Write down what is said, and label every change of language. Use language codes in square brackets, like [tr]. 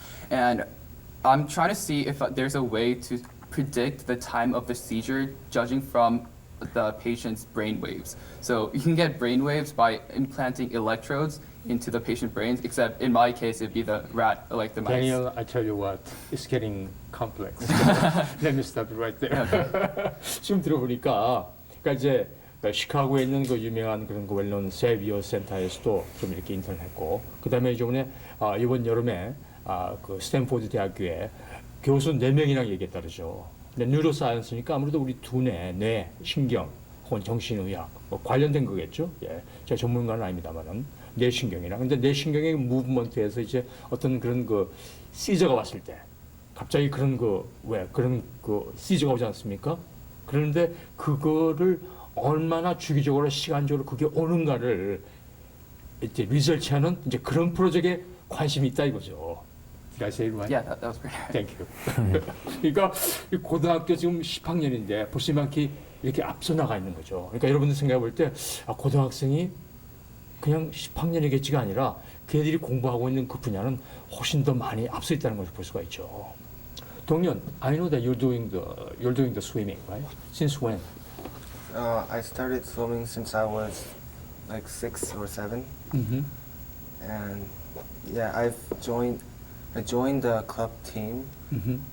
[en] And I'm trying to see if there's a way to predict the time of the seizure judging from the patient's brain waves. So you can get brain waves by implanting electrodes into the patient brains, except in my case it'd be the rat, like the mice. Daniel, I tell you what, it's getting complex. Let me stop it right there. [ko] 지금 들어보니까, 그러니까 이제 시카고에 있는 그 유명한 그런 그 웰넌 세비어 센터에서도 좀 이렇게 인턴했고, 그 다음에 이번에 이번 여름에 그 스탠포드 대학교에 교수 4명이랑 얘기했다 그러죠. 근데 뉴로사이언스니까 아무래도 우리 두뇌, 뇌, 신경, 혹은 정신의학 뭐 관련된 거겠죠. 예, 제가 전문가는 아닙니다만은 뇌신경이랑. 근데 뇌신경의 무브먼트에서 이제 어떤 그런 그 시저가 왔을 때, 갑자기 그런 그런 시저가 오지 않습니까? 그런데 그거를 얼마나 주기적으로 시간적으로 그게 오는가를 이제 리서치하는 이제 그런 프로젝트에 관심이 있다 이거죠. [en] Did I say it right? Yeah, that was pretty. Thank you. [ko] 그러니까 이 고등학교 지금 10학년인데 벌써 이렇게 앞서 나가 있는 거죠. 그러니까 여러분들 생각해 볼 때 고등학생이 그냥 10학년이겠지가 아니라 걔들이 공부하고 있는 그 분야는 훨씬 더 많이 앞서 있다는 것을 볼 수가 있죠. [en] 동현, I know that you're doing the swimming, right? Since when? I started swimming since I was like 6 or 7, Mm-hmm. and yeah, I joined the club team Mm-hmm.